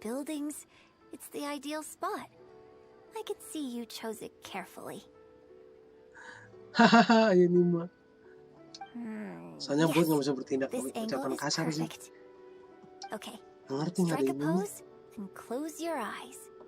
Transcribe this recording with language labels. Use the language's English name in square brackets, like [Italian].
[English] The buildings, it's the ideal spot. I could see you chose it carefully. [Indonesian] Hahaha, ini mah. Soalnya bot nggak bisa bertindak kalau ucapan kasar sih. [English] Okay. [Indonesian] Ngerti nggak [English] Strike a pose and close your eyes.